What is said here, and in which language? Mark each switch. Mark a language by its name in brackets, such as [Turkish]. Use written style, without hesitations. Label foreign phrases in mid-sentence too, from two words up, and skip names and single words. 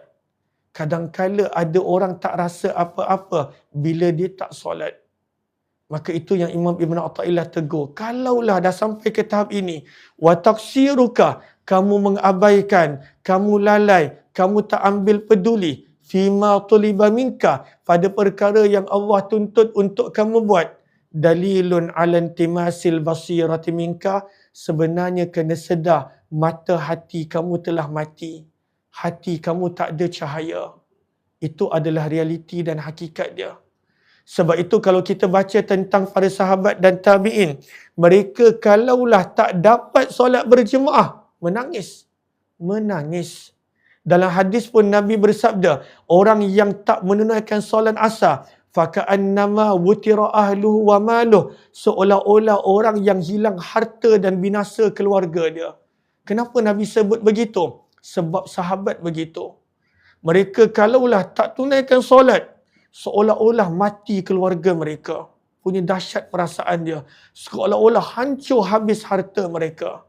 [Malay] Kadang-kala ada orang tak rasa apa-apa bila dia tak solat. Maka itu yang Imam Ibn Atta'illah tegur. Kalaulah dah sampai ke tahap ini, [Arabic] وتقصيرك, [Malay] kamu mengabaikan, kamu lalai, kamu tak ambil peduli, [Arabic] فيما طلب منك, [Malay] pada perkara yang Allah tuntut untuk kamu buat, [Arabic] دليل على انطماس البصيرة منك, [Malay] sebenarnya kena sedar mata hati kamu telah mati. Hati kamu tak ada cahaya. Itu adalah realiti dan hakikat dia. Sebab itu kalau kita baca tentang para sahabat dan tabi'in, mereka kalaulah tak dapat solat berjemaah, menangis. Menangis. Dalam hadis pun Nabi bersabda, orang yang tak menunaikan solat asar, [Arabic] فكأنما وتر أهله وماله, [Malay] seolah-olah orang yang hilang harta dan binasa keluarga dia. Kenapa Nabi sebut begitu? Sebab sahabat begitu. Mereka kalaulah tak tunaikan solat, seolah-olah mati keluarga mereka. Punya dahsyat perasaan dia. Seolah-olah hancur habis harta mereka.